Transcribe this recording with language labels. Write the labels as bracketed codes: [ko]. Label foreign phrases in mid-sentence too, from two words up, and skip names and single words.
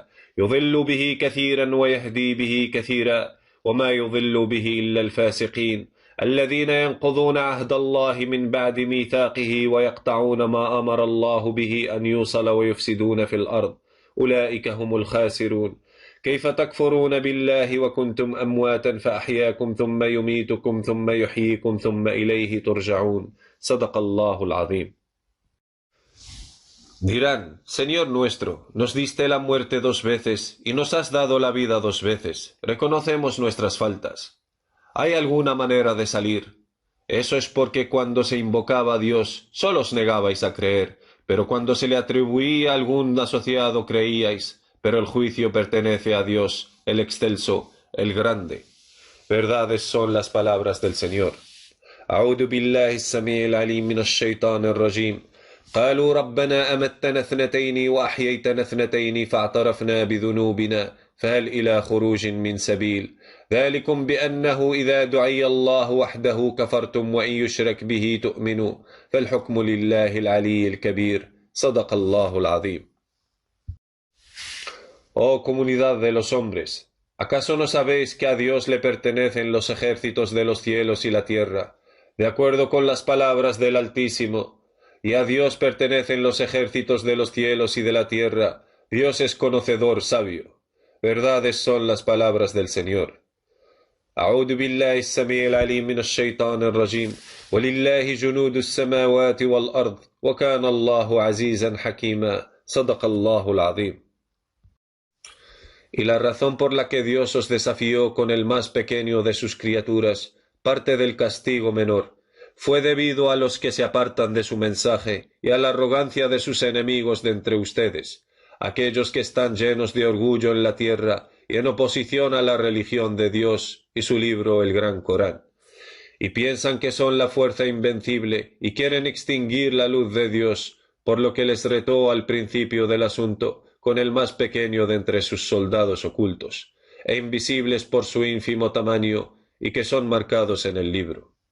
[ar] يضل به كثيرا ويهدي به كثيرا وما يضل به إلا الفاسقين الذين ينقضون عهد الله من بعد ميثاقه ويقطعون ما أمر الله به أن يوصل ويفسدون في الأرض أولئك هم الخاسرون كيف تكفرون بالله وكنتم أمواتا فأحياكم ثم يميتكم ثم يحييكم ثم إليه ترجعون صدق الله العظيم. [es] Dirán, Señor nuestro, nos diste la muerte 2 veces y nos has dado la vida 2 veces. Reconocemos nuestras faltas. ¿Hay alguna manera de salir? Eso es porque cuando se invocaba a Dios, solo os negabais a creer, pero cuando se le atribuía algún asociado creíais, pero el juicio pertenece a Dios, el excelso, el grande. Verdades son las palabras del Señor. [ar] أعوذ بالله السميع العليم من الشيطان الرجيم قالوا ربنا أمتنا 2 وأحييتنا 2 فاعترفنا بذنوبنا فهل إلى خروج من سبيل ذلكم بأنه إذا دعي الله وحده كفرتم وإن يشرك به تؤمنوا فالحكم لله العلي الكبير صدق الله العظيم. [es] Oh comunidad de los hombres, ¿acaso no sabéis que a Dios le pertenecen los ejércitos de los cielos y la tierra, de acuerdo con las palabras del Altísimo? Y a Dios pertenecen los ejércitos de los cielos y de la tierra. Dios es conocedor, sabio. Verdades son las palabras del Señor. [ar] أعوذ بالله السميع العليم من الشيطان الرجيم ولله جنود السماوات والأرض وكان الله عزيزا حكيما صدق الله العظيم. [es] Y la razón por la que Dios os desafió con el más pequeño de sus criaturas, parte del castigo menor, fue debido a los que se apartan de su mensaje y a la arrogancia de sus enemigos de entre ustedes, aquellos que están llenos de orgullo en la tierra y en oposición a la religión de Dios y su libro, el Gran Corán, y piensan que son la fuerza invencible y quieren extinguir la luz de Dios, por lo que les retó al principio del asunto con el más pequeño de entre sus soldados ocultos, e invisibles por su ínfimo tamaño, y que son marcados en el libro.